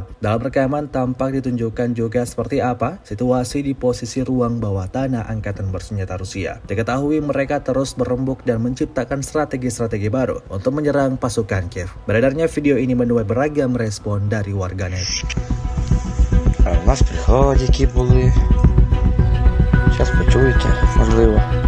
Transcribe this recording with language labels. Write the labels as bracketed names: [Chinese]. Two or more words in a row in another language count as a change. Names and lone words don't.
[Indonesian] Dalam rekaman tampak ditunjukkan juga seperti apa situasi di posisi ruang bawah tanah Angkatan Bersenjata Rusia. Diketahui mereka terus berembuk dan menciptakan strategi-strategi baru untuk menyerang pasukan Kiev. Beredarnya video ini menuai beragam respon dari warganet. [Ukrainian] У нас приходять, які були. Зараз почуєте, можливо.